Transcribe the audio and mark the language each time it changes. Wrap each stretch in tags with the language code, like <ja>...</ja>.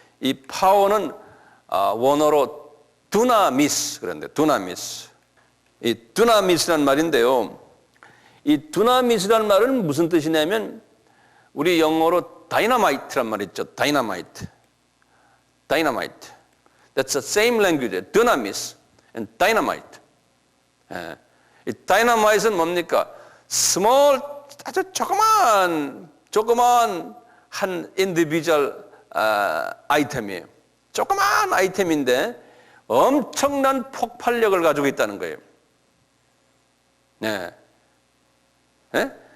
<ko>이 파워는 원어로 두나미스 그런데 두나미스. 이 두나미스란 말인데요. 이 두나미스란 말은 무슨 뜻이냐면 우리 영어로 다이너마이트란 말 있죠. 다이너마이트. 다이너마이트.</ko> <en>That's the same language. 두나미스 and dynamite.</en> <ko>예. 이 다이너마이트는 뭡니까?</ko> <en>small</en> <ko>아주 조그만 한</ko> <en>individual</en> <ko>아이템이에요. 조그만 아이템인데 엄청난 폭발력을 가지고 있다는 거예요. 네. 네?</ko>